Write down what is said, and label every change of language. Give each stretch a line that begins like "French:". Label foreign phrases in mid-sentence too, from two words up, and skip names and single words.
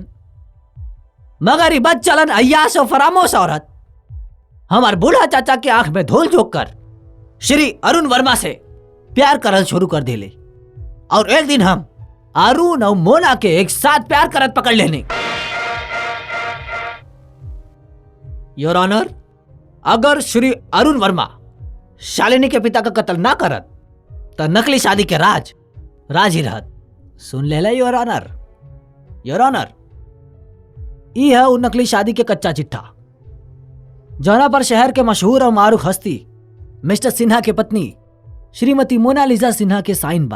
Bhojpuri: मगर ई बद चलन अय्यास और फरामोश औरत हमार बूढ़ा चाचा के आंख में धूल झोंक कर श्री अरुण वर्मा से प्यार करल शुरू कर दिले और एक दिन हम अरुण और मोना के एक साथ प्यार करत पकड़ लेने।
English: Your Honour,
Bhojpuri: अगर श्री अरुण वर्मा शालिनी के पिता का कत्ल ना करत तो नकली शादी के राज ही रहत। सुन ले
English: Your Honour. Your Honour,
Bhojpuri: ई है वो नकली शादी के कच्चा चिट्ठा जौना पर शहर के मशहूर और मारूफ हस्ती मिस्टर सिन्हा के पत्नी श्रीमती मोनालिसा सिन्हा के साइन बा।